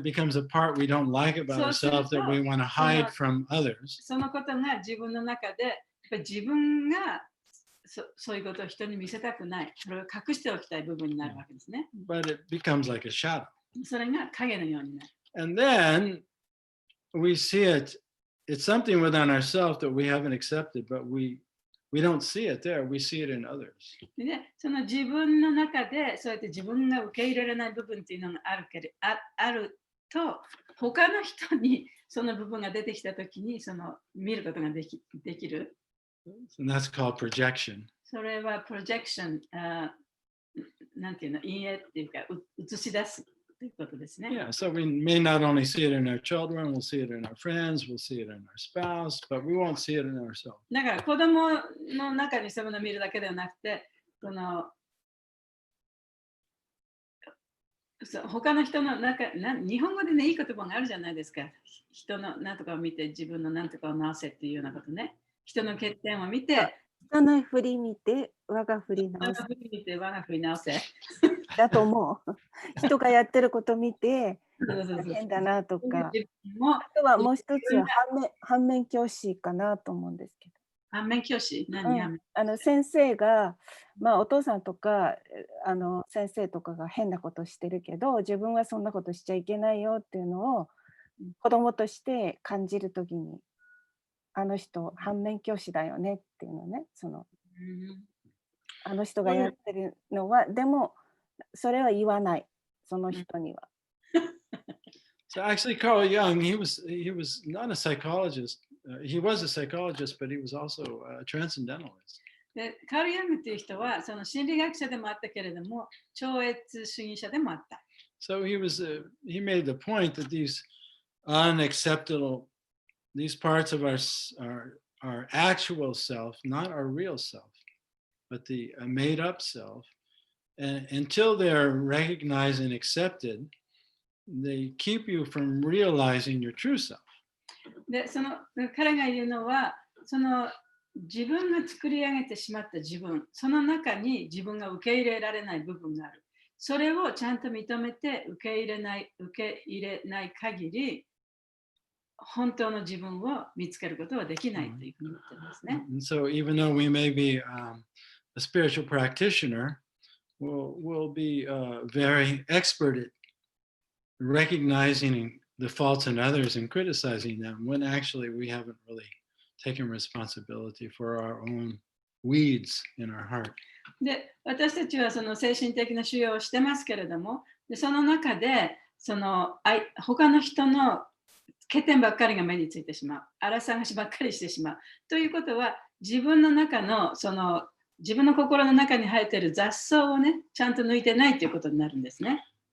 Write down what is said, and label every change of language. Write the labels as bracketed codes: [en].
[en] then it becomes a part we don't like about ourselves that we want to hide from others. [ja] そのことが自分の中で、やっぱり自分がそういうことを人に見せたくない、それを隠しておきたい部分になるわけですね。 [en] But it becomes like a shadow. [ja] それが影のようになる。 [en] And then we see it, it's something within ourselves that we haven't accepted, but we don't see it there, we see it in others. [ja] でね、その自分の中でそうやって自分が受け入れられない部分っていうのがあると、他の人にその部分が出てきたときに見ることができる。 [en] And that's called projection. [ja] それはプロジェクション、なんていうの、陰影っていうか、映し出すということですね。 [en] Yeah, so we may not only see it in our children, we'll see it in our friends, we'll see it in our spouse, but we won't see it in ourselves. [ja] だから子供の中にそういうのを見るだけではなくて、他の人の中、日本語でね、いい言葉があるじゃないですか。人の何とかを見て自分の何とかを直せっていうようなことね。人の欠点を見て、人の振り見て我が振り直せ。我が振り直せ。だと思う。人がやってること見てそう変だなとか。自分もあとはもう一つは反面教師かなと思うんですけど。反面教師先生が、まあ、お父さんとか先生とかが変なことしてるけど自分はそんなことしちゃいけないよっていうのを子供として感じるときにあの人反面教師だよねっていうのねあの人がやってるのはでもそれは言わないその人には。 [en] So actually, Carl Jung, he was not a psychologist. He was a psychologist, but he was also a transcendentalist. [ja] でカール・ヤングっていう人はその心理学者でもあったけれども超越主義者でもあった。 [en] So he made the point that these unacceptable, these parts of our actual self, not our real self, but the made-up self, and until they're recognized and accepted, they keep you from realizing your true self. [ja] で彼が言うのはその自分が作り上げてしまった自分その中に自分が受け入れられない部分があるそれをちゃんと認めて受け入れない限り本当の自分を見つけることはできないというふうに言ってますね。 [en] And so even though we may be a spiritual practitioner, we'll be very expert at recognizing the faults in others and criticizing them when actually we haven't really taken responsibility for our own weeds in our heart. [ja] で、私たちはその精神的な修養をしてますけれども、でその中で他の人の欠点ばっかりが目についてしまう、荒探しばっかりしてしまう。ということは、自分の中の自分の心の中に生えている雑草をね、ちゃんと抜いてないということになるんですね。